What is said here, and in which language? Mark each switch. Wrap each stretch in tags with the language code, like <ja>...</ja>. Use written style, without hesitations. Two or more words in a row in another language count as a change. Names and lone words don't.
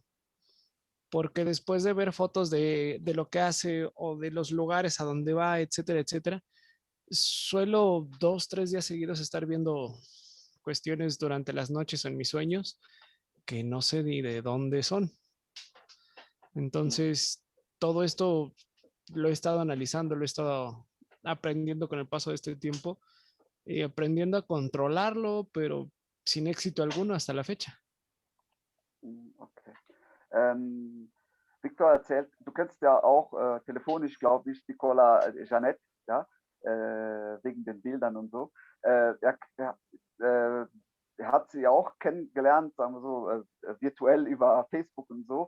<es>Porque después de ver fotos de lo que hace o de los lugares a donde va, etcétera, etcétera, suelo 2, 3 días seguidos estar viendo cuestiones durante las noches o en mis sueños que no sé ni de dónde son. Entonces, todo esto lo he estado analizando, lo he estado aprendiendo con el paso de este tiempo y aprendiendo a controlarlo, pero sin éxito alguno hasta la fecha. Okay.</es> <de>Victor erzählt, du kennst ja auch telefonisch, glaube ich, Nicola Jeanette, ja, wegen den Bildern und so. Er hat sie auch kennengelernt, sagen wir so, virtuell über Facebook und so.</de>